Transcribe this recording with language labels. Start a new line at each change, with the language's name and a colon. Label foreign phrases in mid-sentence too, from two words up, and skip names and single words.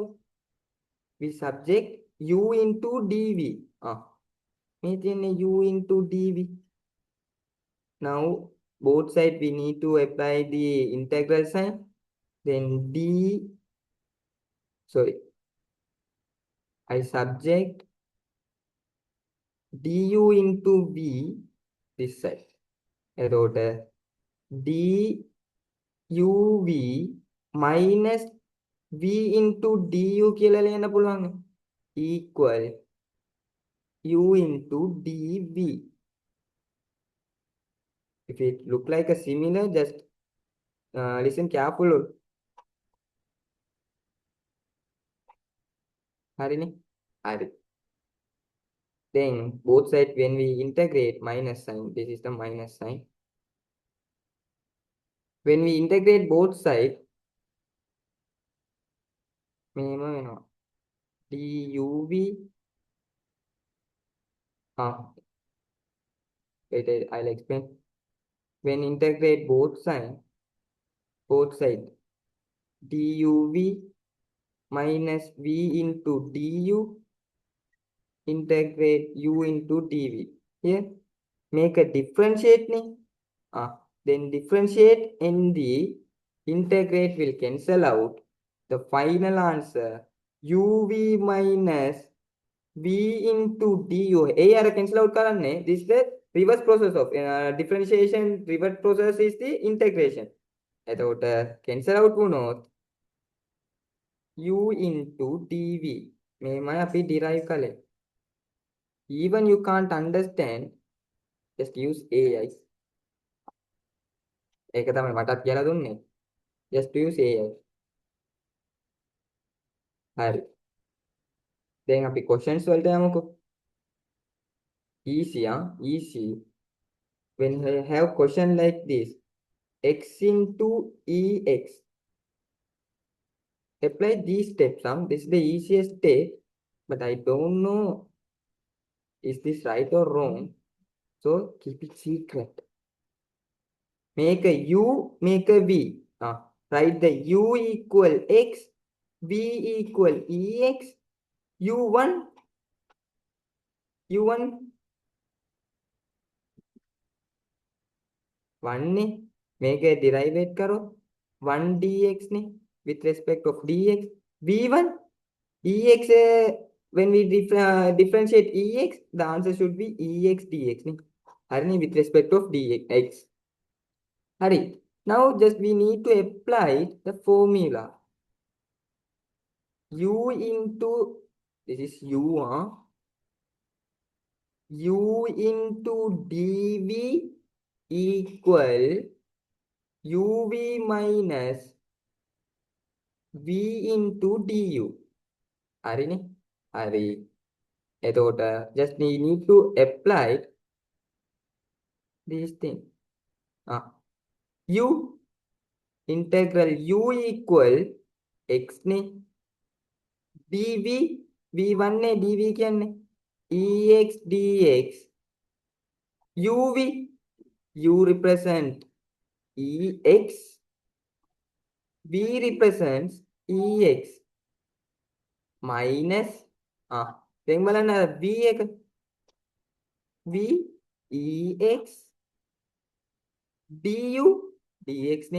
English: we subject u into dv.
Sinhala: මේ තියන්නේ
English: u into dv. Now both side we need to apply the integral sign. Then I subject du into v this side.
Sinhala: එතකොට
English: duv minus v into du
Sinhala: කියලා ලියන්න පුළුවන්
English: equal u into dv. If it look like a similar, just listen careful.
Sinhala: හරිනේ. හරි.
English: Then both sides when we integrate minus sign, this is the minus sign. When we integrate both sides,
Sinhala: මෙහෙම වෙනවා.
English: duv wait, I'll explain. When integrate both sides duv minus v into du integrate u into dv. Here make a differentiate නේ. Then differentiate and the integrate will cancel out. The final answer uv minus v into du.
Sinhala: ඒ අර
English: cancel out
Sinhala: කරන්නේ.
English: This is the reverse process of differentiation. Reverse process is the integration.
Sinhala: එතකොට
English: cancel out
Sinhala: වුණොත්
English: u into dv.
Sinhala: මේමයි අපි derive කළේ.
English: Even you can't understand, just use ai.
Sinhala: ඒක තමයි මටත් කියලා දුන්නේ.
English: Just use ai.
Sinhala: හරි. දැන් අපි questions වලට යමුකෝ.
English: Easy. Easy. When you have question like this, x into ex. Apply these steps. This is the easiest step, but I don't know is this right or wrong. So keep it secret. Make a u, make a v. Write the u equal x, v equal ex, u1 1 නේ මේක derivate කරොත් 1 dx නේ with respect of dx. v1 ex when we differentiate ex, the answer should be ex dx නේ. හරිනේ with respect of dx. හරි. Now just we need to apply the formula. u into, this is u, u into dv equal uv minus v into du.
Sinhala: හරිනේ. හරි. එතකොට
English: just we need to apply this thing. U integral u equal x නේ. dv v1 නේ dv කියන්නේ ex dx uv u represent ex v represents ex minus
Sinhala: දැන් බලන්න
English: v එක v ex du dx නේ.